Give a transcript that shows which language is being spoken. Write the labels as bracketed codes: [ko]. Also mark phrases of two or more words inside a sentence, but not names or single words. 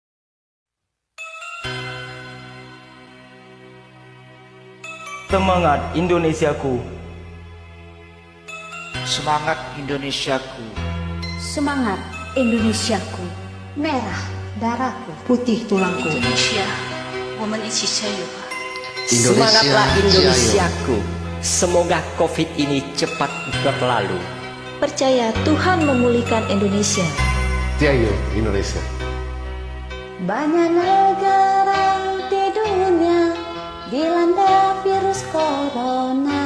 [id] Semangat Indonesiaku. Semangat Indonesiaku. Semangat Indonesiaku, merah darahku, putih tulangku. [zh] 印度尼西亚，我们一起加油吧！ [id] Semangatlah Indonesiaku. Semoga COVID ini cepat berlalu. Percaya Tuhan memulihkan Indonesia. [zh] Tiayo Indonesia. [id] Banyak negara di dunia dilanda virus corona.